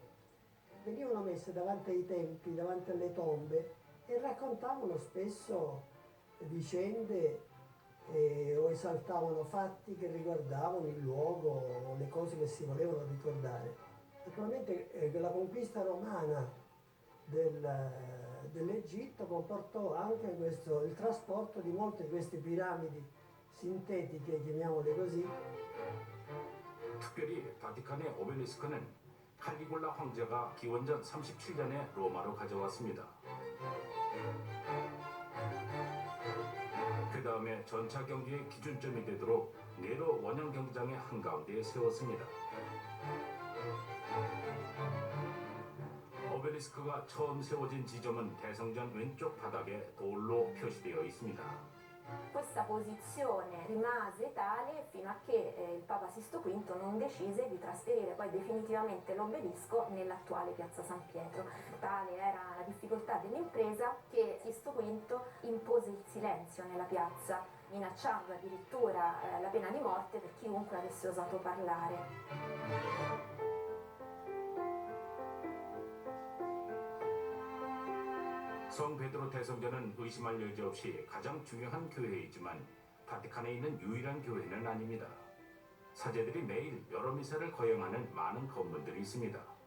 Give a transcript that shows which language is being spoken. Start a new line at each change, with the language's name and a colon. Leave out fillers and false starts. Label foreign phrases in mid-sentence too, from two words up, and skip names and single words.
Italian: Venivano messe davanti ai templi, davanti alle tombe e raccontavano spesso vicende o esaltavano fatti che riguardavano il luogo o le cose che si volevano ricordare. Naturalmente la conquista romana dell'Egitto comportò anche il trasporto di molte di queste piramidi sintetiche, chiamiamole così.
Korean: 특별히 바티칸의 오벨리스크는 칼리굴라 황제가 기원전 37년에 로마로 가져왔습니다. 그 다음에 전차 경기의 기준점이 되도록 네로 원형 경기장의 한가운데에 세웠습니다. 오벨리스크가 처음 세워진 지점은 대성전 왼쪽 바닥에 돌로 표시되어 있습니다.
Italian: Questa posizione rimase tale fino a che il Papa Sisto V non decise di trasferire poi definitivamente l'obelisco nell'attuale Piazza San Pietro. Tale era la difficoltà dell'impresa che Sisto V impose il silenzio nella piazza, minacciando addirittura la pena di morte per chiunque avesse osato parlare.
Korean: 성 베드로 대성전은 의심할 여지 없이 가장 중요한 교회이지만 바티칸에 있는 유일한 교회는 아닙니다. 사제들이 매일 여러 미사를 거행하는 많은 건물들이 있습니다.